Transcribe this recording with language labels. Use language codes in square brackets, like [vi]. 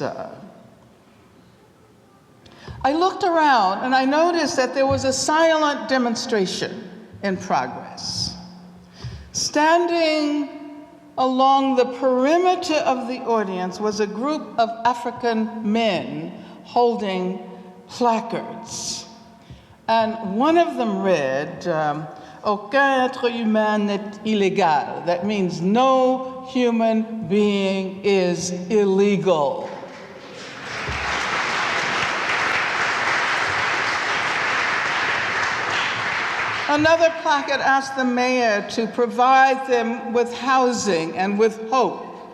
[en] I looked around and I noticed that there was a silent demonstration in progress. Standing along the perimeter of the audience was a group of African men holding placards. And one of them read, [fr] "Aucun être humain n'est illégal." [en] That means no human being is illegal. Another placard asked the mayor to provide them with housing and with hope.